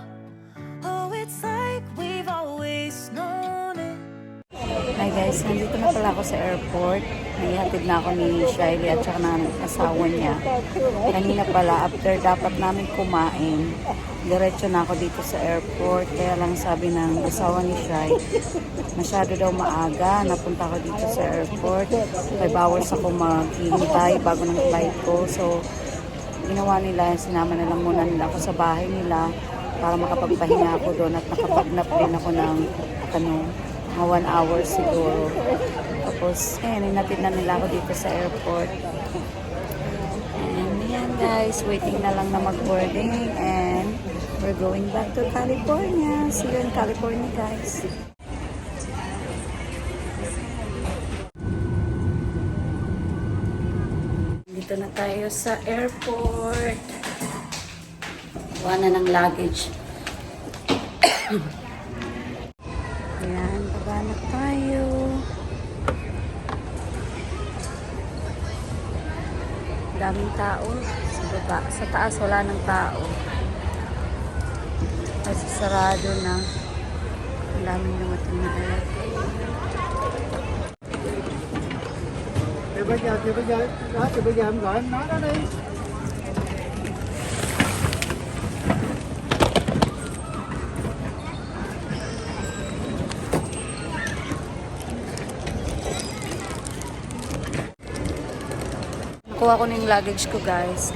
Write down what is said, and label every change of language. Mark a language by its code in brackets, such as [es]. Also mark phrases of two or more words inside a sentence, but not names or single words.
[en] Oh, it's like we've always known it. Hi guys, [tl] nandito na pala ako sa airport. Naihatid na ako ni Shiley at saka ng asawa niya. Kanina pala, after dapat namin kumain, diretso na ako dito sa airport. Kaya lang sabi ng asawa ni Shai, masyado daw maaga. Napunta ako dito sa airport. 5 hours ako maghihintay bago ng flight ko. So, ginawa nila, sinama na lang muna nila ako sa bahay nila para makapagpahinga ako doon at nakapag-nap din ako ng mga 1 hour siguro. Tapos, inatid na nila ako dito sa airport. [en] And yan guys, waiting [tl] na lang na mag-boarding [en] and we're going back to California. See you in California guys. [tl] Dito na tayo sa airport. Kuha na ng luggage. Ayan, baba na tayo. Daming tao sa baba. Sa taas wala ng tao. Kasi sarado na. Ang daming dumating na airport. [vi] Thì bây giờ em gọi em nói nó đi. [tl] Nakuha ko na yung luggage ko guys.